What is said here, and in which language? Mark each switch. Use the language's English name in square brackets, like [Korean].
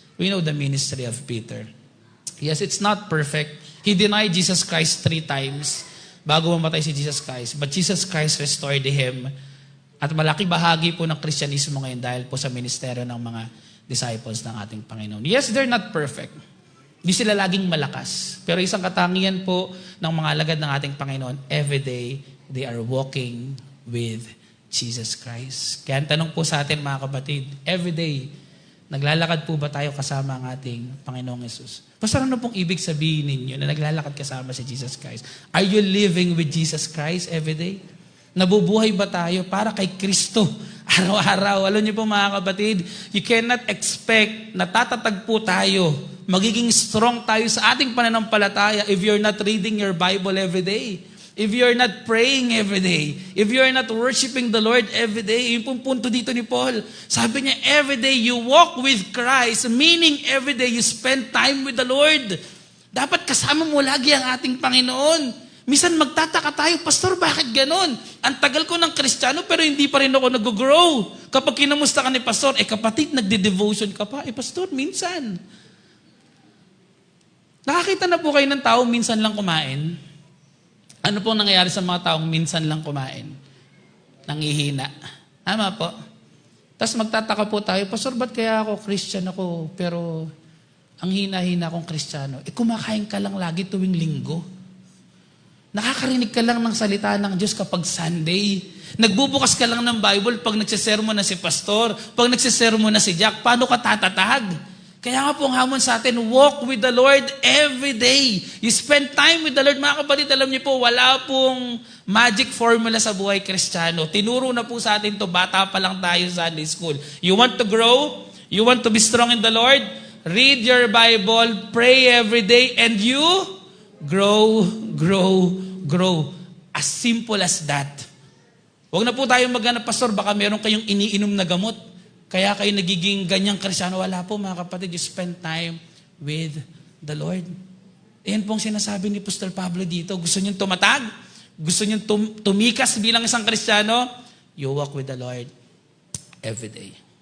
[English] We know the ministry of Peter. Yes, it's not perfect. He denied Jesus Christ 3 times [Filipino] bago mamatay si Jesus Christ. [English] But Jesus Christ restored him. [Filipino] At malaki bahagi po ng Kristyanismo ngayon dahil po sa ministeryo ng mga disciples ng ating Panginoon. [English] Yes, they're not perfect. [Filipino] Hindi sila laging malakas. Pero isang katangian po ng mga alagad ng ating Panginoon, [English] every day, they are walking with Jesus Christ. [Filipino] Kaya ang tanong po sa atin mga kapatid, every day, naglalakad po ba tayo kasama ang ating Panginoong Jesus? Pastor, ano pong ibig sabihin ninyo na naglalakad kasama si Jesus Christ? [English] Are you living with Jesus Christ every day? [Filipino] Nabubuhay ba tayo para kay Kristo araw-araw? Alam niyo po mga kapatid, [English] you cannot expect [Filipino] na tatatag po tayo, magiging strong tayo sa ating pananampalataya [English] if you're not reading your Bible every day. If you're not praying every day, if you're not worshiping the Lord every day, [Filipino] yung pong punto dito ni Paul, sabi niya, [English] every day you walk with Christ, meaning every day you spend time with the Lord. [Filipino] Dapat kasama mo lagi ang ating Panginoon. Minsan magtataka tayo, Pastor, bakit ganon? Ang tagal ko ng Kristiyano pero hindi pa rin ako nag-grow. Kapag kinamusta ka ni Pastor, kapatid, nagde-devotion ka pa. Pastor, minsan. Nakakita na po kayo ng tao minsan lang kumain? Ano pong nangyayari sa mga taong minsan lang kumain? Nangihina. Tama po. Tapos magtataka po tayo, Pastor, ba't kaya ako Christian ako, pero ang hina-hina akong Kristiyano? Kumakain ka lang lagi tuwing linggo. Nakakarinig ka lang ng salita ng Diyos kapag Sunday. Nagbubukas ka lang ng Bible pag nagsisermon na si Pastor, pag nagsisermon na si Jack, paano ka tatatag? Kaya nga po ang hamon sa atin, [English] walk with the Lord every day. You spend time with the Lord. [Filipino] Mga kapatid, alam niyo po, wala pong magic formula sa buhay Kristiyano. Tinuro na po sa atin to, bata pa lang tayo sa Sunday school. [English] You want to grow? You want to be strong in the Lord? Read your Bible, pray every day, and you grow, grow, grow. As simple as that. [Filipino] Huwag na po tayong maghanap, Pastor, baka meron kayong iniinom na gamot. Kaya kayo nagiging ganyang Kristiyano. Wala po mga kapatid, [English] you spend time with the Lord. [Filipino] Yan pong sinasabi ni Apostol Pablo dito. Gusto niyong tumatag? Gusto niyong tumikas bilang isang Kristiyano? [English] You walk with the Lord every day.